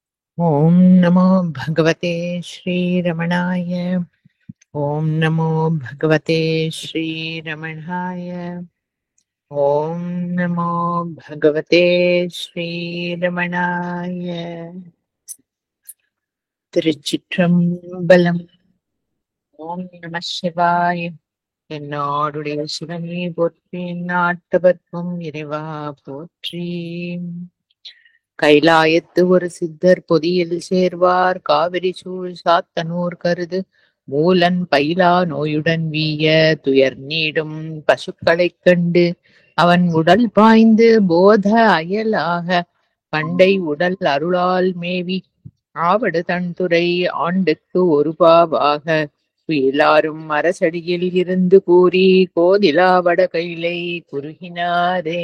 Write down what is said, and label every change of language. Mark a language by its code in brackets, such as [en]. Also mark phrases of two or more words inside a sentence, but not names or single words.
[sa] ॐ नमो भगवते श्रीरमणाय। ॐ नमो भगवते श्रीरमणाय। ॐ नमो भगवते श्रीरमणाय। [ta] திருச்சிற்றம்பலம். ஓம் நம சிவாய. என்னோடுடைய சிவனே போற்றி, நாட்டவர்க்கும் இறைவா போற்றி. கைலாயத்து ஒரு சித்தர் பொதியில் சேர்வார், காவிரி சூழ் சாத்தனூர் கருது மூலன் பயிலா நோயுடன் வீய துயர் நீடும் பசுக்களைக் கண்டு அவன் உடல் பாய்ந்து போத அயலாக பண்டை உடல் அருளால் மேவி ஆவடு தன்துறை ஆண்டுக்கு ஒரு பாவாக எல்லாரும் அரசடியில் இருந்து கூறி கோதிலா வட கைலை குறுகினாரே.